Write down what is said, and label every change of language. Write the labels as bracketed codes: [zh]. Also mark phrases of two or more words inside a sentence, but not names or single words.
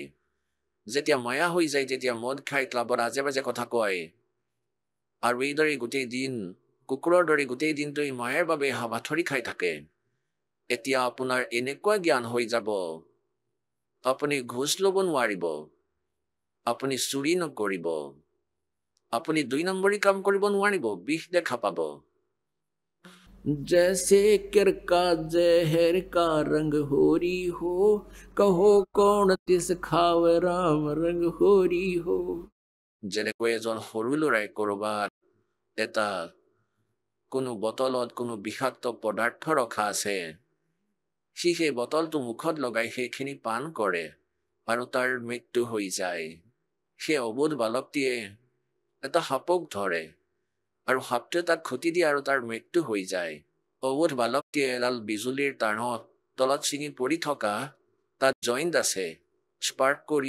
[as] যেতিয়া মায়া হৈ যায় তেতিয়া মদ খাই ক্লাবত আজে বাজে কথা কয়, আৰু এইদৰে গোটেই দিন, কুকুৰৰ দৰে গোটেই দিনটো এই মায়াৰ বাবে হাবাথৰি খাই থাকে। এতিয়া আপোনাৰ এনেকুৱা জ্ঞান হৈ যাব, আপুনি ঘোচ ল'ব নোৱাৰিব, আপুনি চুৰি নকৰিব, আপুনি 2 নম্বৰী কাম কৰিব নোৱাৰিব, বিষ দেখা পাব। [hi] जैसे किर का जहर का रंग होरी हो कहो कौन तिस खावे राम रंग होरी हो [as] যেনেকৈ এজন সৰু ল'ৰাই ক'ৰবাত এটা কোনো বটলত কোনো বিষাক্ত পদাৰ্থ ৰখা আছে সি সেই বটলটো মুখত লগাই সেইখিনি পান কৰে আৰু তাৰ মৃত্যু হৈ যায় সেই অবোধ বালকটিয়ে এটা সাপক ধৰে আৰু সাপটোৱে তাক খুটি দিয়ে আৰু তাৰ মৃত্যু হৈ যায় অবোধ বালকটিয়ে এডাল বিজুলীৰ তাঁৰত তলত ছিঙি পৰি থকা তাত জইণ্ট আছে স্পাৰ্ক কৰি